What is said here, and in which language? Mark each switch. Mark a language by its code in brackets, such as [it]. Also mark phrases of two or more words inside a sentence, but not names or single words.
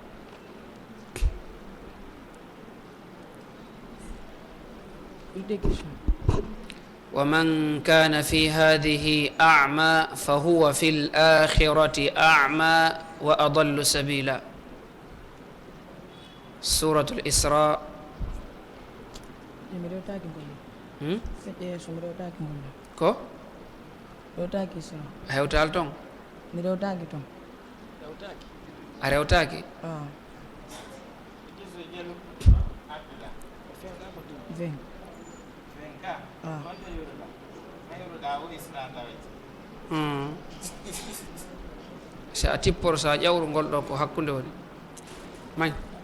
[ar] ومن كان في هذه أعمى فهو في الآخرة أعمى وأضل سبيلا. سورة الإسراء. [ff] ko a hewtal ton a rewtaki si a tipporo sa ƴawru ngol ɗo ko hakkunde woni mañ